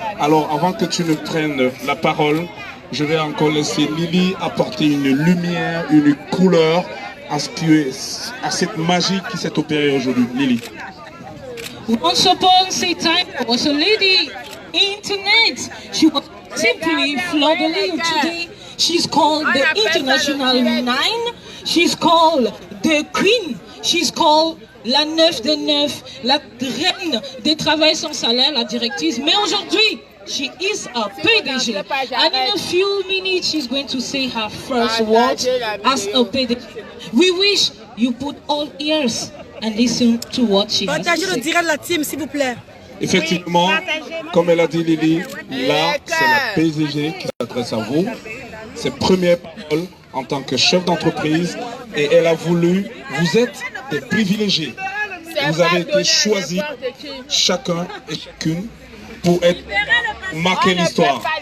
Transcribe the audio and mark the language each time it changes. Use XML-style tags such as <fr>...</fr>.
<fr>Alors, avant que tu ne prennes la parole, je vais encore laisser Lily apporter une lumière, une couleur à cette magie qui s'est opérée aujourd'hui. Lily.</fr> <en>Once upon a time, there was a lady, internet. She was simply Fleur de Lys. Today, she's called the International Nine. She's called the Queen. She's called</en> <fr>la neuf des neufs, la reine des travails sans salaire, la directrice. Mais aujourd'hui,</fr> <en>she is a PDG. And in a few minutes, she's going to say her first words as a PDG. We wish you put all ears and listen to what she has to say.</en> <fr>Partagez le direct de la team, s'il vous plaît. Effectivement, comme elle a dit Lily, là, c'est la PDG qui s'adresse à vous. Ses premières paroles en tant que chef d'entreprise. Et elle a voulu, vous êtes des privilégiés. Vous avez été choisis, chacun et chacune, pour marquer l'histoire.</fr>